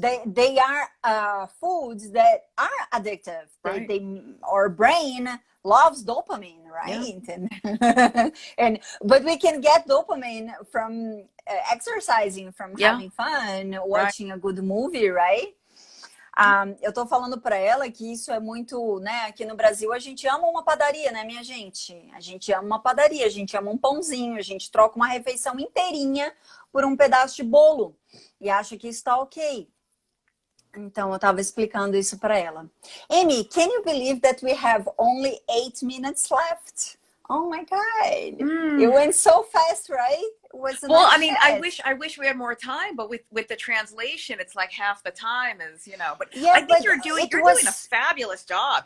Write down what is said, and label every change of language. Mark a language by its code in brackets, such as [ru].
[en] They are foods that are addictive. Right. Our brain loves dopamine, right? Yeah. But we can get dopamine from exercising, from having fun, watching a good movie, right? [pt] Eu tô falando para ela que isso é muito, né? Aqui no Brasil a gente ama uma padaria, né, minha gente? A gente ama uma padaria, a gente ama um pãozinho, a gente troca uma refeição inteirinha por um pedaço de bolo e acha que isso tá ok. Então eu tava explicando isso para ela. [en] Amy, can you believe that we have only 8 minutes left? Oh my God! It went so fast, right? Well, I mean, I wish we had more time, but with the translation, it's like half the time is, you know. But yeah, I think you're doing a fabulous job.